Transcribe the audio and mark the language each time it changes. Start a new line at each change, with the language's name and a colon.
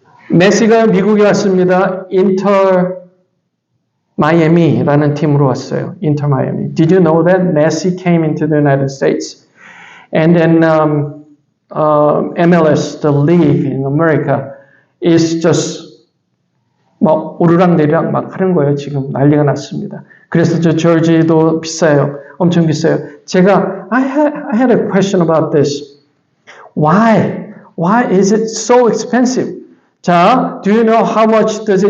Korean: 메시가 미국에 왔습니다. 인터 마이애미라는 팀으로 왔어요. 인터 마이애미.
English: Did you know that Messi came into the United States? And then MLS, the league in America, is just
Korean: 막 오르락내리락 막 하는 거예요. 지금 난리가 났습니다. 그래서 저 조지도 비싸요. 엄청 비싸요. 제가
English: I had a question about this. Why is it so expensive?
Korean: 자,
English: do you know how much